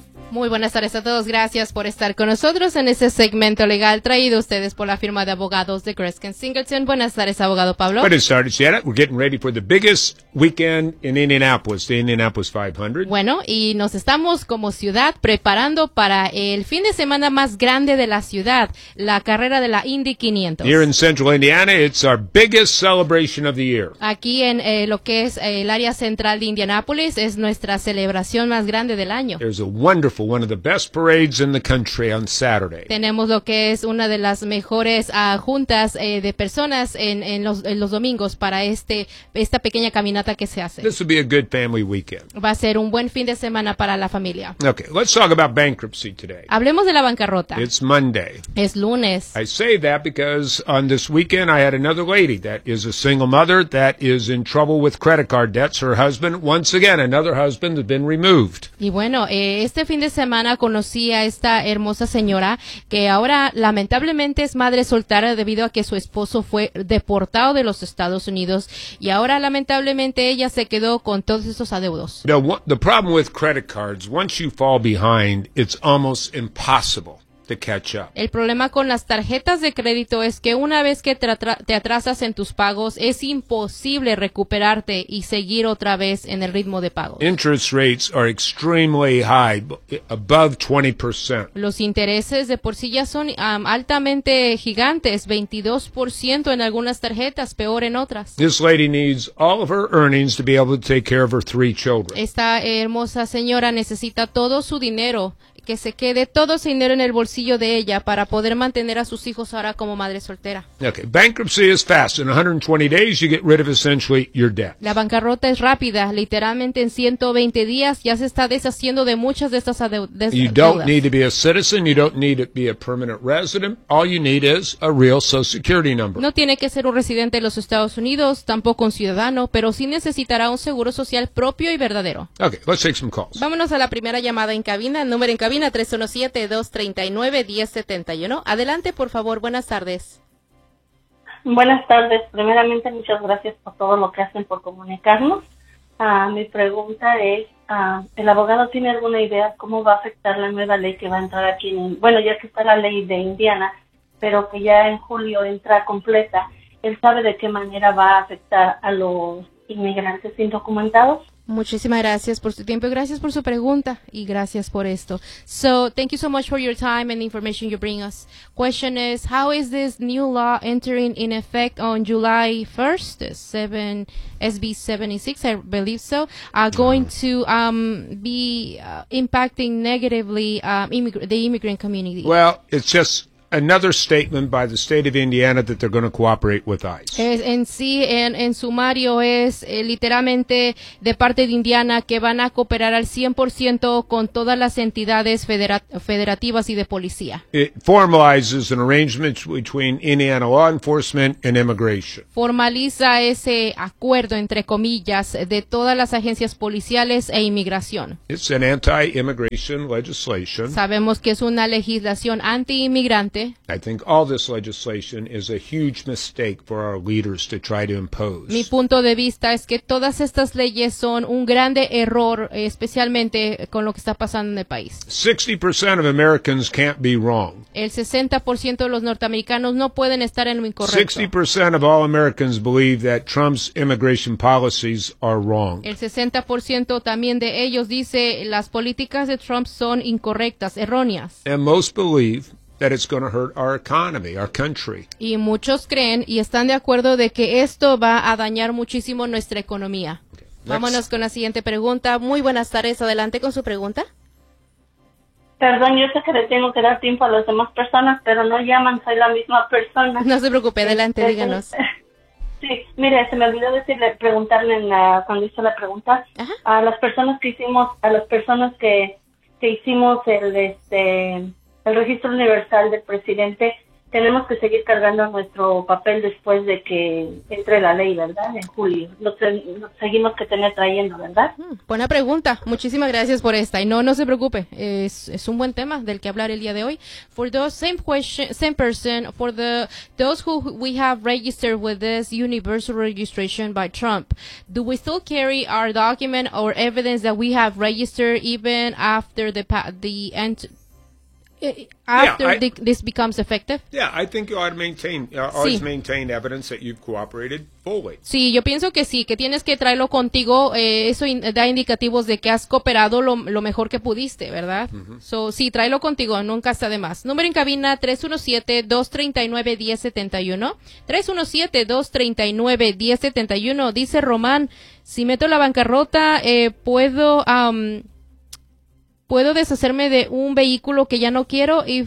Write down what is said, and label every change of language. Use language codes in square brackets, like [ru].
[es] Muy buenas tardes a todos, gracias por estar con nosotros en este segmento legal traído a ustedes por la firma de abogados de Greskin Singleton. Buenas tardes, abogado Pablo. Buenas tardes, Janet. [en] We're getting ready for the biggest weekend in Indianapolis, the Indianapolis 500. [es] Bueno, y nos estamos como ciudad preparando para el fin de semana más grande de la ciudad, la carrera de la Indy 500. [en] Here in Central Indiana, it's our biggest celebration of the year. [es] Aquí en lo que es el área central de Indianapolis, es nuestra celebración más grande del año. [en] There's a wonderful for one of the best parades in the country on Saturday. [es] Tenemos lo que es una de las mejores juntas de personas en los domingos para esta pequeña caminata que se hace. [en] This will be a good family weekend. [es] Va a ser un buen fin de semana para la familia. [en] Okay, let's talk about bankruptcy today. [es] Hablemos de la bancarrota. [en] It's Monday. [es] Es lunes. [en] I say that because on this weekend I had another lady that is a single mother that is in trouble with credit card debts. Her husband, once again, another husband has been removed. [es] Y bueno, este fin de semana conocí a esta hermosa señora que ahora lamentablemente es madre soltera debido a que su esposo fue deportado de los Estados Unidos y ahora lamentablemente ella se quedó con todos esos adeudos. [en] The problem with credit cards, once you fall behind, it's almost impossible to catch up. [es] El problema con las tarjetas de crédito es que una vez que te atrasas en tus pagos, es imposible recuperarte y seguir otra vez en el ritmo de pagos. [en] Interest rates are extremely high, above 20%. [es] Los intereses de por sí ya son altamente gigantes, 22% en algunas tarjetas, peor en otras. [en] This lady needs all of her earnings to be able to take care of her three children. [es] Esta hermosa señora necesita todo su dinero, que se quede todo ese dinero en el bolsillo de ella para poder mantener a sus hijos ahora como madre soltera. [en] Okay, bankruptcy is fast. In 120 days you get rid of essentially your debt. [es] La bancarrota es rápida, literalmente en 120 días ya se está deshaciendo de muchas de estas deudas. [en] You don't need to be a citizen, you don't need to be a permanent resident. All you need is a real social security number. [es] No tiene que ser un residente de los Estados Unidos, tampoco un ciudadano, pero sí necesitará un seguro social propio y verdadero. [en] Okay, let's take some calls. [es] Vámonos a la primera llamada en cabina, el número en cabina 317-239-1071. Adelante, por favor. Buenas tardes. Buenas tardes. Primeramente, muchas gracias por todo lo que hacen por comunicarnos. Mi pregunta es, ¿el abogado tiene alguna idea cómo va a afectar la nueva ley que va a entrar aquí? Bueno, ya que está la ley de Indiana, pero que ya en julio entra completa. ¿Él sabe de qué manera va a afectar a los inmigrantes indocumentados? Muchísimas gracias por su tiempo, gracias por su pregunta y gracias por esto. [en] So, thank you so much for your time and the information you bring us. Question is, how is this new law entering in effect on July 1st, SB 76, I believe so, going to be impacting negatively the immigrant community? Well, it's just another statement by the state of Indiana that they're going to cooperate with ICE. [es] En sí, en sumario es literalmente de parte de Indiana que van a cooperar al 100% con todas las entidades federativas y de policía. [en] It formalizes an arrangement between Indiana law enforcement and immigration. [es] Formaliza ese acuerdo, entre comillas, de todas las agencias policiales e inmigración. [en] It's an anti-immigration legislation. [es] Sabemos que es una legislación anti-inmigrante. [en] I think all this legislation is a huge mistake for our leaders to try to impose. [es] Mi punto de vista es que todas estas leyes son un grande error, especialmente con lo que está pasando en el país. [en] 60% of Americans can't be wrong. [es] El 60% de los norteamericanos no pueden estar en lo incorrecto. [en] 60% of all Americans believe that Trump's immigration policies are wrong. [es] El 60% también de ellos dice las políticas de Trump son incorrectas, erróneas. [en] And most believe that it's going to hurt our economy, our country. [es] Y muchos creen y están de acuerdo de que esto va a dañar muchísimo nuestra economía. Okay, vámonos con la siguiente pregunta. Muy buenas tardes. Adelante con su pregunta. Perdón, yo sé que le tengo que dar tiempo a las demás personas, pero no llaman, soy la misma persona. No se preocupe, adelante, díganos. Sí, mire, se me olvidó decirle, preguntarle cuando hizo la pregunta. Ajá. A las personas que hicimos el registro universal del presidente, tenemos que seguir cargando nuestro papel después de que entre la ley, ¿verdad? En julio. Lo seguimos que tener trayendo, ¿verdad? Buena pregunta. Muchísimas gracias por esta. Y no se preocupe. Es un buen tema del que hablar el día de hoy. [en] For those same question, same person, for the those who we have registered with this universal registration by Trump, do we still carry our document or evidence that we have registered even after this becomes effective? Yeah, I think you ought to maintain evidence that you've cooperated fully. [es] Sí, yo pienso que sí, que tienes que traerlo contigo. Eso da indicativos de que has cooperado lo mejor que pudiste, ¿verdad? Mm-hmm. So, sí, tráelo contigo, nunca está de más. Número en cabina, 317-239-1071. 317-239-1071. Dice Román, si meto la bancarrota, ¿puedo deshacerme de un vehículo que ya no quiero?